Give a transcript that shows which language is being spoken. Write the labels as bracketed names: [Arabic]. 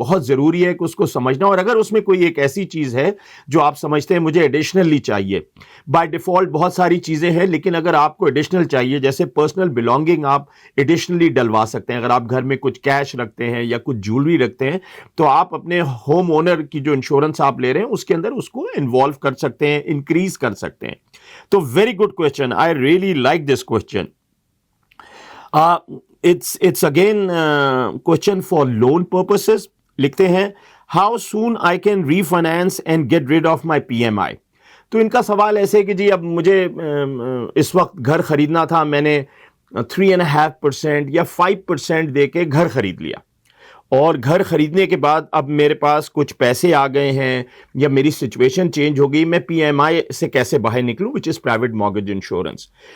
[Urdu] بہت ضروری ہے کہ اس کو سمجھنا. اور اگر اس میں کوئی ایک ایسی چیز ہے جو آپ سمجھتے ہیں مجھے ایڈیشنلی چاہیے, بائی ڈیفالٹ بہت ساری چیزیں ہیں, لیکن اگر آپ کو ایڈیشنل چاہیے, جیسے پرسنل بلانگنگ آپ ایڈیشنلی ڈلوا سکتے ہیں. اگر آپ گھر میں کچھ کیش رکھتے ہیں یا کچھ جیولری رکھتے ہیں تو آپ اپنے ہوم اونر کی جو انشورنس آپ لے رہے ہیں اس کے اندر اس کو انوالو کر سکتے ہیں, انکریز کر سکتے ہیں. [English] تو very good question, I really like this question. It's again question for loan purposes. لکھتے ہیں how soon I can refinance and get rid of my PMI. [Urdu] تو ان کا سوال ایسے ہے کہ جی اب مجھے اس وقت گھر خریدنا تھا, میں نے 3.5% یا 5% دے کے گھر خرید لیا, اور گھر خریدنے کے بعد اب میرے پاس کچھ پیسے آ گئے ہیں یا میری سچویشن چینج ہو گئی, میں پی ایم آئی سے کیسے باہر نکلوں, [English] Which is private mortgage insurance.